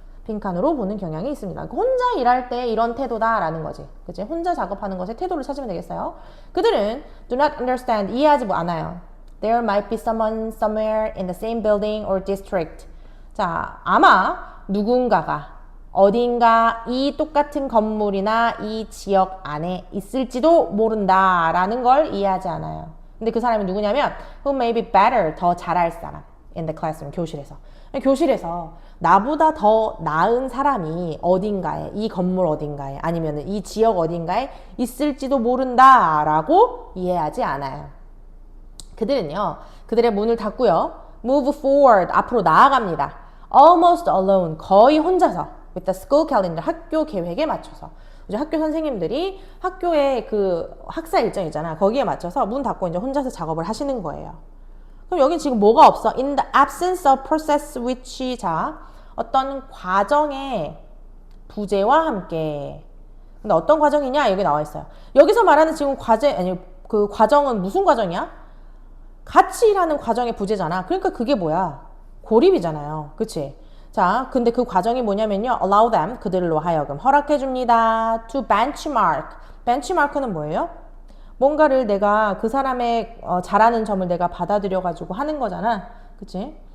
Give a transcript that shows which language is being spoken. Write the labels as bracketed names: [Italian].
[Korean] 빈칸으로 보는 경향이 있습니다. 혼자 일할 때 이런 태도다 라는 거지. 그치? 혼자 작업하는 것의 태도를 찾으면 되겠어요. 그들은 [English] do not understand, [Korean] 이해하지 않아요. [English] There might be someone somewhere in the same building or district. [Korean] 자, 아마 누군가가 어딘가 이 똑같은 건물이나 이 지역 안에 있을지도 모른다 라는 걸 이해하지 않아요. 근데 그 사람이 누구냐면 [English] who may be better, [Korean] 더 잘할 사람 [English] in the classroom, [Korean] 교실에서 나보다 더 나은 사람이 어딘가에, 이 건물 어딘가에 아니면 이 지역 어딘가에 있을지도 모른다 라고 이해하지 않아요. 그들은요, 그들의 문을 닫고요, [English] move forward, [Korean] 앞으로 나아갑니다. [English] almost alone, [Korean] 거의 혼자서 [English] with the school calendar, [Korean] 학교 계획에 맞춰서. 이제 학교 선생님들이 학교의 그 학사 일정 있잖아. 거기에 맞춰서 문 닫고 이제 혼자서 작업을 하시는 거예요. 그럼 여기 지금 뭐가 없어? [English] In the absence of process which, 자, [Korean] 어떤 과정의 부재와 함께. 근데 어떤 과정이냐? 여기 나와 있어요. 여기서 말하는 지금 그 과정은 무슨 과정이야? 같이 일하는 과정의 부재잖아. 그러니까 그게 뭐야? 고립이잖아요. 그치? 자, 근데 그 과정이 뭐냐면요. [English] allow them, [Korean] 그들로 하여금 허락해줍니다. to benchmark. benchmark는 뭐예요? 뭔가를 내가 그 사람의 잘하는 점을 내가 받아들여가지고 하는 거잖아. 그치?